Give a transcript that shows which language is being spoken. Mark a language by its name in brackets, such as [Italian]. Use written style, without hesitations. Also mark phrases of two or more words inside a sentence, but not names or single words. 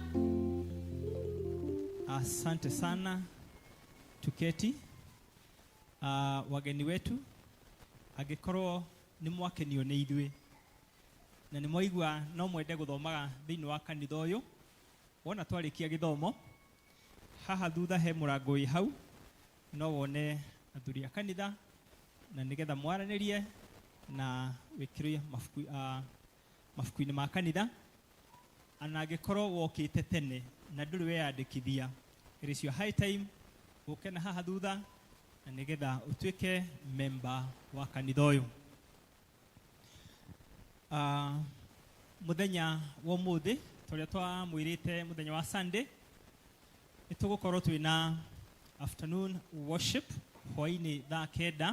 [Swahili] Asante sana. Tuketi. [Kikuyu] wageni wetu angĩkorwo nĩ mwakenio nĩ ithuĩ na nĩ mwaigua no mwende gũthomaga thĩinĩ wa kanitha ũyũ, wona twarĩkia gĩthomo haha thutha he mũrango wĩ hau, no wone athuri a kanitha na nĩgetha mwaranĩrie na wĩkĩre mabuku-inĩ ma kanitha. Ana angĩkorwo wokĩte tene na ndũrĩ weyandĩkithia, [English] it is your high time [Kikuyu] ũke na haha thutha na nĩgetha ũtuĩke member wa kanitha ũyũ. Mũthenya wa ũmũthĩ tũrĩa twamwĩrĩte mũthenya wa Sunday nĩ tũgũkorwo twĩna [English] afternoon worship [Kikuyu] hwaĩ-inĩ thaa 9.